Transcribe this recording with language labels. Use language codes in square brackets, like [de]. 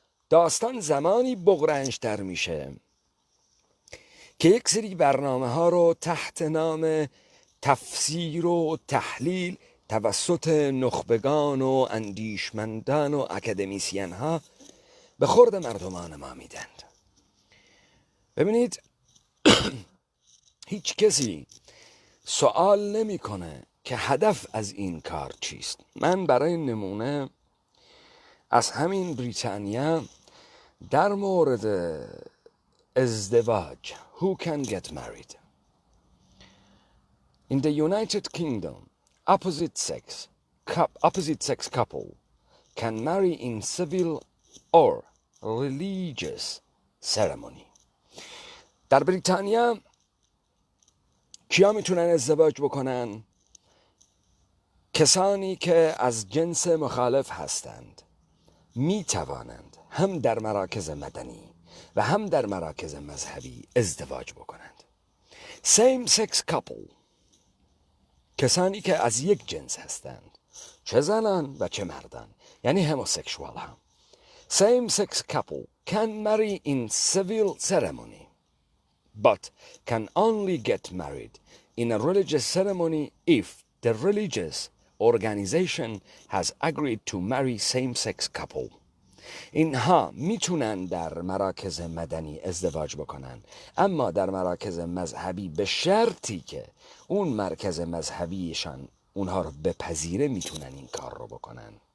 [fa] داستان زمانی بغرنج تر میشه که یک سری برنامه ها رو تحت نام تفسیر و تحلیل توسط نخبگان و اندیشمندان و اکادمیسین ها به خورد مردمان ما میدند. ببینید، هیچ کسی سوال نمیکنه که هدف از این کار چیست. من برای نمونه از همین بریتانیا در مورد ازدواج [en] who can get married in the United Kingdom, opposite sex couple can marry in civil or religious ceremony. [fa] در بریتانیا کیا میتونن ازدواج بکنن؟ کسانی که از جنس مخالف هستند می توانند هم در مراکز مدنی و هم در مراکز مذهبی ازدواج بکنند. [en] same sex couple، [fa] کسانی که از یک جنس هستند، چه زنان و چه مردان، یعنی هموسکشوال هم، [en] same sex couple can marry in civil ceremony but can only get married in a religious ceremony if the religious organization has agreed to marry same sex couple. [fa] اینها میتونن در مراکز مدنی ازدواج بکنن، اما در مراکز مذهبی به شرطی که اون مرکز مذهبیشان اونها رو بپذیره میتونن این کار رو بکنن.